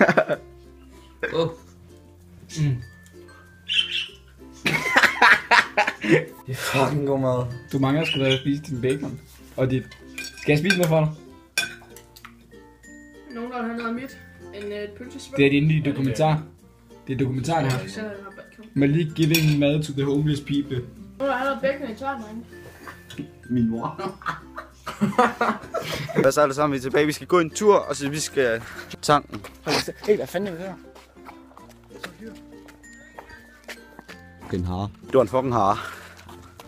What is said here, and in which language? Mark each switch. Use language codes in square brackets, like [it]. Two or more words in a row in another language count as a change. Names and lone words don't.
[da] Det er fucking god mad. Du mangler sgu da at spise din bacon. Og dit... Skal jeg spise noget for dig? Nogen der har noget mit. En pølsesvøb. Det er din nye dokumentar. Det er dokumentaren her. [en] Malik giving mad to the homeless people. [da] Nu er der bacon i tørt, drenge. Min mor. Hvad så alle sammen, vi er tilbage. Vi skal gå en tur, og så vi skal tanken. Hey, hvad fanden er det der? Det er en hare. Det var en fucking hare.